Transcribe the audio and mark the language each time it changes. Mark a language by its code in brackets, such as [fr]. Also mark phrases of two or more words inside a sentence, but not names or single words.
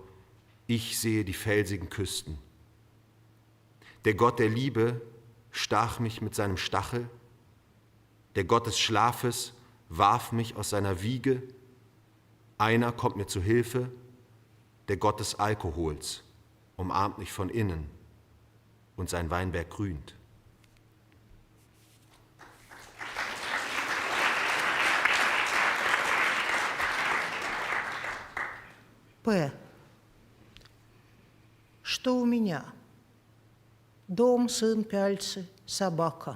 [de] Ich sehe die felsigen Küsten. Der Gott der Liebe stach mich mit seinem Stachel. Der Gott des Schlafes warf mich aus seiner Wiege. Einer kommt mir zu Hilfe, der Gott des Alkohols umarmt mich von innen und sein Weinberg grünt. П. [ru] Что у меня? Дом, сын, пяльцы, собака.